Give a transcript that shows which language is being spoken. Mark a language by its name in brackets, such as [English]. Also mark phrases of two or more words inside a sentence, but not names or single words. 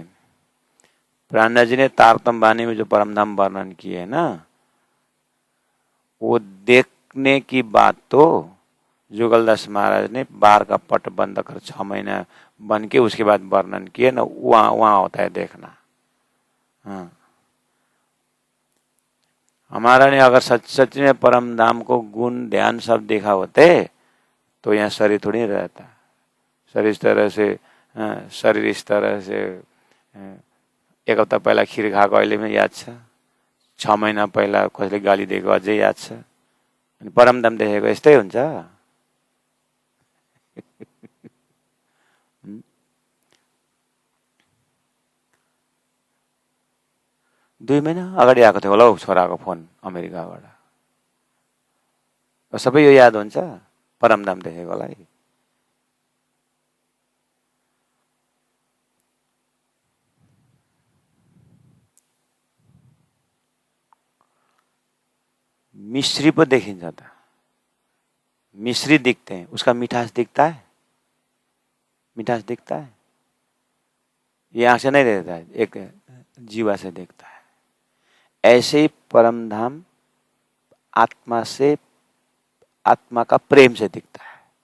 [Hindi] प्राणनाथ जी ने तारतम वाणी में जो परमधाम वर्णन किए है ना, वो देखने की बात तो जुगलदास महाराज ने बाहर का पट बंद कर 6 महीना बन के उसके बाद वर्णन किए ना, वहां होता है देखना। हाँ, हमारा ने अगर सच में परम धाम को गुण ध्यान सब देखा होते तो यहाँ शरीर थोड़ी रहता। शरीर इस तरह से, शरीर इस तरह से [Nepali] 1 हप्ता पहिला खिर खाएको अहिले पनि याद छ, 6 महिना पहिला कसैले गाली दिएको अझै याद छ। अनि परमधाम देखेको यस्तै हुन्छ। 2 महिना अगाडि आएको थियो होला हौ छोराको फोन अमेरिकाबाट। सबै यो याद हुन्छ परमधाम देखेकोलाई। मिश्री पो देखिन्छ त, [Hindi] मिश्री दिखते हैं, उसका मिठास दिखता है, मिठास दिखता है। ये आंख से नहीं देखता है, एक जीवा से देखता है। ऐसे ही परम धाम आत्मा से, आत्मा का प्रेम से दिखता है।